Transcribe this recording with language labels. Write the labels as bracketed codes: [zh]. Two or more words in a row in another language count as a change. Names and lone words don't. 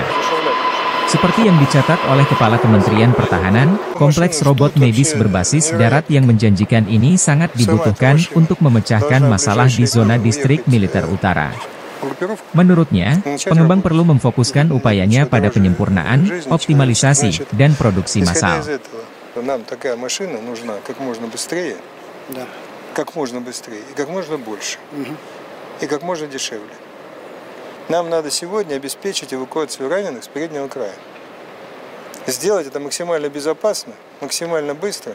[id] Seperti yang dicatat oleh Kepala Kementerian Pertahanan, kompleks robot medis berbasis darat yang menjanjikan ini sangat dibutuhkan untuk memecahkan masalah di zona distrik militer utara. Menurutnya, pengembang perlu memfokuskan upayanya pada penyempurnaan, optimalisasi, dan produksi massal. [ru] Нам такая машина нужна как можно быстрее, и как можно больше, и как можно дешевле. Нам надо сегодня обеспечить эвакуацию раненых с переднего края. Сделать это максимально безопасно, максимально быстро.